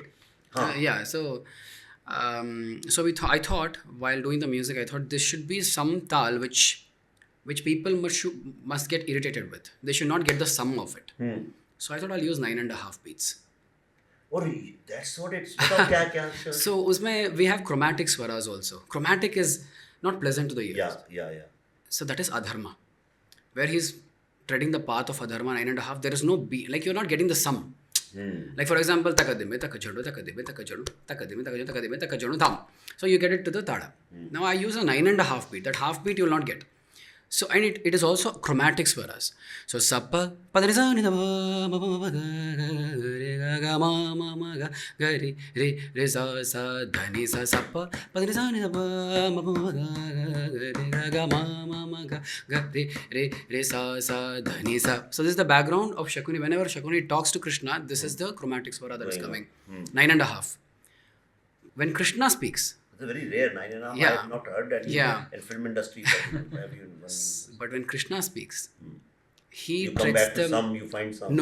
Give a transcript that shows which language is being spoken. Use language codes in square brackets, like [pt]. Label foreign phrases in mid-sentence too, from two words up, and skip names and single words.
[en] Yeah. So, I thought while doing the music, I thought this should be some tal which people must get irritated with. They should not get the sum of it. So I thought I'll use 9.5 beats. Or that's what it's. [hi] बताओ क्या? [en] So usme we have chromatic swaras also. Chromatic is not pleasant to the ears. Yeah. So that is adharma, where he's treading the path of adharma 9.5. There is no beat. Like you're not getting the sum. Like for example, takadime, takajadu, takadime, takajadu, takadime, takajadu, takadime, takajadu, tham. So you get it to the tada. Now I use a 9.5 beat. That half beat you will not get. So and it is also chromatics for us. So sappa padarisa ni da ma ma ma ga re ga ma ga re re sa dhani sa sappa padarisa ni da ma ma ga re ga re sa dhani sa. So this is the background of Shakuni. Whenever Shakuni talks to Krishna, this is the chromatics swara that is coming. 9.5. When Krishna speaks. It's a very rare 9.5. Yeah. I have not heard that in film industry. But when Krishna speaks, he You come back to some, you find some.